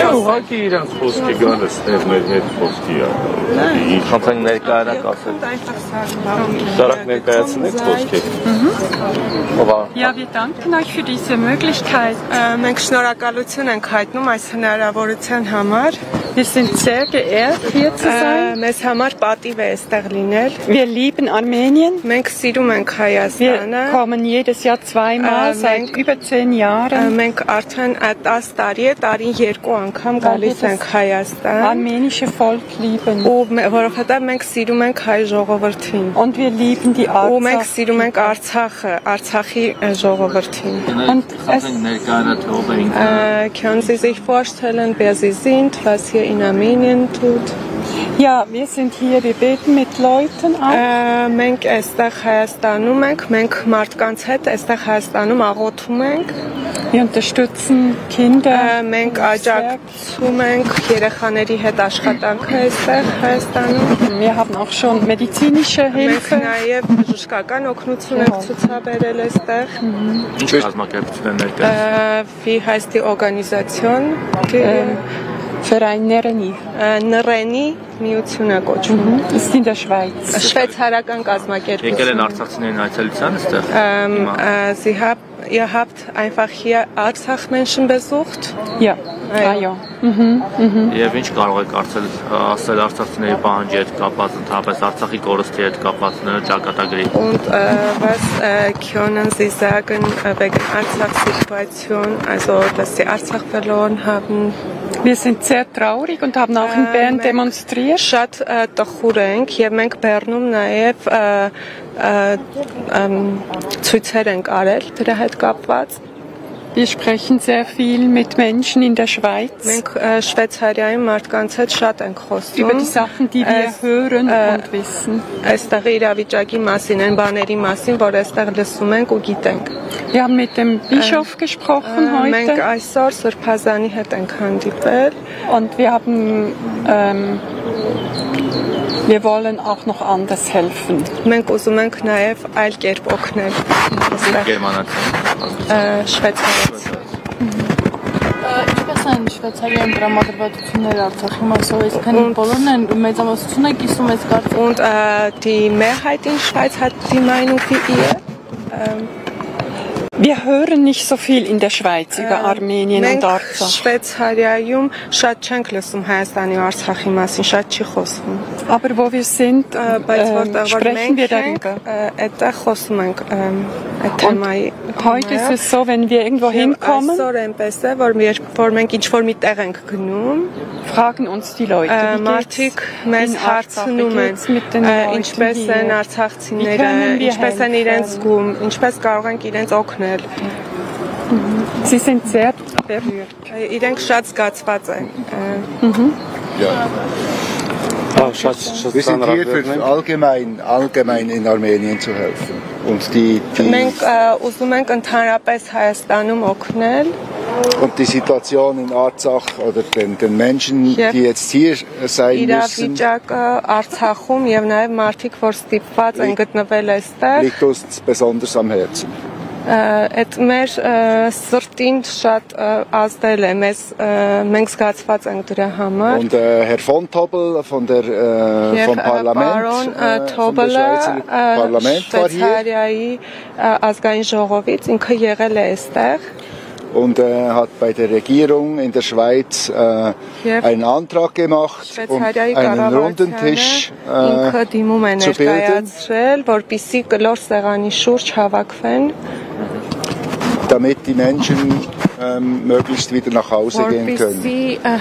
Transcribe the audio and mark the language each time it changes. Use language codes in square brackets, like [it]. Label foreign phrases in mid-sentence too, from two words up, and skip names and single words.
[hy] ուղղակի իրենց խոսքի գալս մեր խոսքի է։ Խնդրենք ներկայանակ ասել։ Շարակ ներկայացնեք խոսքի։ [de] Ja, wir danken euch für diese Möglichkeit. [hy] Մենք շնորհակալություն ենք հայտնում այս հնարավորության համար։ [de] Wir sind sehr geehrt, hier zu sein. [hy] Մեզ համար պատիվ է այստեղ լինել։ [de] Wir lieben Armenien. [hy] Մենք սիրում ենք Հայաստանը։ [de] Wir kommen jedes Jahr zweimal seit über 10 Jahren. [hy] Մենք արդեն 10 տարի է, տարին 2 անգամ գալիս ենք Հայաստան։ [de] Armenische Volk lieben. [hy] Որովհետև մենք սիրում ենք հայ ժողովրդին։ [de] Und wir lieben die Artsakh. [hy] Ու մենք սիրում ենք Արցախը, Արցախի ժողովրդին։ [de] Und es können Sie sich vorstellen, wer Sie sind, was hier in Armenien tut? Ja, wir sind hier, wir beten mit Leuten auch. [hy] Մենք այստեղ Հայաստանում ենք, մենք մարդկանց հետ այստեղ Հայաստանում աղոթում ենք։ [de] Wir unterstützen Kinder. [hy] Մենք աջակցում ենք երեխաների հետ աշխատանքը այստեղ Հայաստանում։ [de] Wir haben auch schon medizinische Hilfe. [hy] Մենք նաև բժշկական օգնություն ենք ցուցաբերել այստեղ։ Ինչ կազմակերպություն են ներկայացնում։ [de] Wie heißt die Organisation? Verein Nereni. [hy] Nereni միությունը կոչվում։ [de] Ist in der Schweiz. [hy] Շվեյցարական կազմակերպություն։ Եկել են արցախցիներին այցելության այստեղ։ [de] Sie ihr habt einfach hier Artsach-Menschen besucht? Ja. [hy] Այո։ Եվ ինչ կարող եք ասել արցախցիների պահանջի հետ կապված, ընդհանրապես Արցախի կորստի հետ կապված ճակատագրի։ [de] Und was können Sie sagen wegen Artsach-Situation, also dass Sie Artsach verloren haben? Wir sind sehr traurig und haben auch in Bern demonstriert. [hy] Շատ տխուր ենք եւ մենք Բեռնում նաեւ ցույցեր ենք արել դրա հետ կապված։ [de] Wir sprechen sehr viel mit Menschen in der Schweiz. [hy] Մենք Շվեյցարիայում մարդկանց հետ շատ ենք խոսում։ [de] Über die Sachen, die wir hören und wissen. [hy] Այստեղ իրավիճակի մասին, այն բաների մասին, որ այստեղ լսում ենք ու գիտենք։ [de] Wir haben mit dem Bischof gesprochen heute. [hy] Մենք այսօր Սրբազանի հետ ենք հանդիպել [de] und wir wollen auch noch anders helfen. [hy] Մենք ուզում ենք նաև այլ կերպ օգնել։ Շվեյցարիայից։ Ինչպես են Շվեյցարիայում դրամադրվածությունները Արցախի մասով, այսքան բոլորն են մեծամասնությունը կիսում այս կարծիքը։ [de] Und die Mehrheit in Schweiz hat die Meinung wie ihr? Wir hören nicht so viel in der Schweiz über Armenien und Artsakh. [hy] Շվեյցարիայում շատ չենք լսում Հայաստանի ու Արցախի մասին, շատ չի խոսվում։ [de] Aber wo wir sind, sprechen wir darüber. [hy] Այդտեղ խոսում ենք այդ թեմայի։ [de] Heute ist es so, wenn wir irgendwo hinkommen, [hy] այսօր այնպես է, որ մենք ինչ-որ մի տեղ ենք գնում, [de] fragen uns die Leute, [hy] մարդիկ մեզ հարցնում են, ինչպես են արցախցիները, ինչպես են իրենց զգում, ինչպես կարող ենք իրենց օգնել։ [de] Sie sind sehr berührt. [hy] Իրենք շատ զգացված են։ [de] Wir sind hier für allgemein in Armenien zu helfen. Und [hy] մենք ուզում ենք ընդհանրապես Հայաստանում օգնել։ [de] Und die Situation in Artsach oder den Menschen, die jetzt hier sein müssen, [hy] Արցախում եւ նաեւ մարդիկ, որ ստիպված են գտնվել այստեղ, [de] liegt uns besonders am Herzen. [hy] Այդ մեր սրտին շատ ազդել է, մենք զգացված ենք դրա համար։ [de] Und Herr von Tobel vom Parlament, vom Schweizer Parlament war hier. [hy] Ազգային ժողովից ինքը եղել է այստեղ։ [de] Und hat bei der Regierung in der Schweiz einen Antrag gemacht, um einen runden Tisch zu bilden, damit die Menschen möglichst wieder nach Hause gehen können.